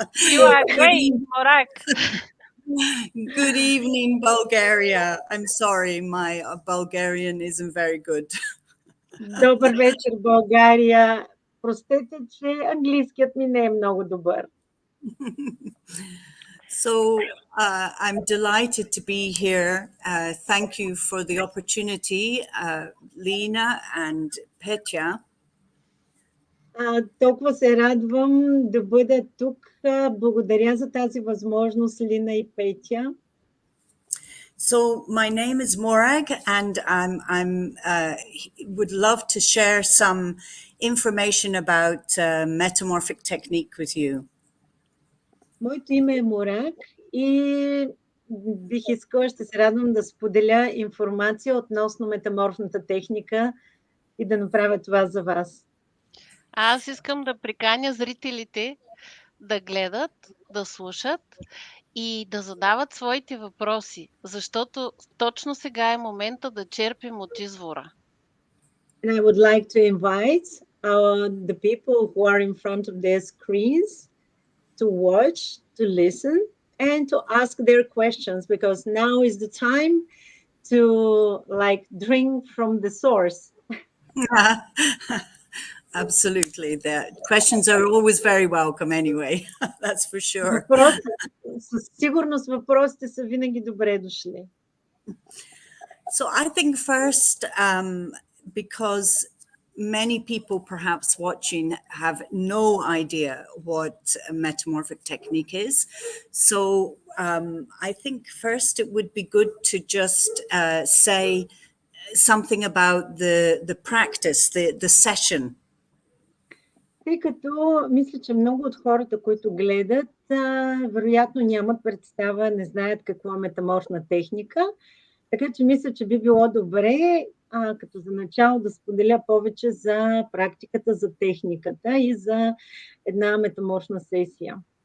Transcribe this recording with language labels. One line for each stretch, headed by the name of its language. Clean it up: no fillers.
English: You are great, Мораг. Good evening, Bulgaria. I'm sorry, my Bulgarian isn't very good.
Bulgarian: Добър вечер, България. Простете, че английският ми не е много добър.
English: So I'm delighted to be here. Thank you for the opportunity, Lina and Petya.
Bulgarian: Толкова се радвам да бъда тук. Благодаря за тази възможност, Лина и Петя.
English: So my name is Morag, and I'm would love to share some information about metamorphic technique with you.
Bulgarian: Моето име е Мораг и бих искала, ще се радвам да споделя информация относно метаморфната техника и да направя това за вас. Аз искам да приканя зрителите да гледат, да слушат и да задават своите въпроси, защото точно сега е момента да черпим от извора.
English: And I would like to invite the people who are in front of their screens to watch, to listen, and to ask their questions, because now is the time to drink from the source. Absolutely. The questions are always very welcome anyway. That's for sure.
Bulgarian: Със сигурност въпросите са винаги добре дошли.
English: So I think first, because many people perhaps watching have no idea what a metamorphic technique is. So I think first it would be good to just say something about the practice, the session.
Bulgarian: Тъй като мисля, че много от хората, които гледат, вероятно нямат представа, не знаят какво е метаморфна техника. Така че мисля, че би било добре, като за начало да споделя повече за практиката, за техниката и за една метаморфна сесия.